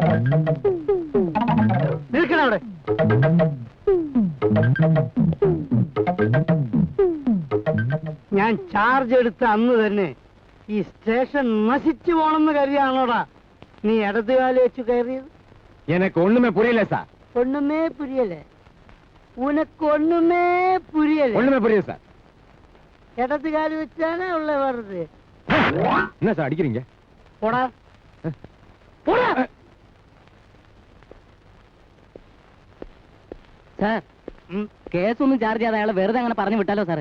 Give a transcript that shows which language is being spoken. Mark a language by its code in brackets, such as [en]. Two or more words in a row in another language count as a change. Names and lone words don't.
[ml] നിൽക്കണം അവിടെ. ഞാൻ ചാർജ് എടുത്ത അന്ന് തന്നെ ഈ സ്റ്റേഷൻ നശിച്ചു പോണെന്ന് കരുതിയാണോടാ നീ ഇടതുകാലി വെച്ച് കയറിയത്? [ta] எனக்கு ஒண்ணுமே புரியல சார். ஒண்ணுமே புரியல? உனக்கு ஒண்ணுமே புரியல? ஒண்ணுமே புரியல சார். இடதுகாலி வச்சானே உள்ள வருது. என்ன சார் அடிக்கிறீங்க? போடா போடா. [ml] സാർ കേസൊന്നും ചാർജ് ചെയ്യാതെ അയാളെ വെറുതെ അങ്ങനെ പറഞ്ഞു വിട്ടാലോ സാറേ?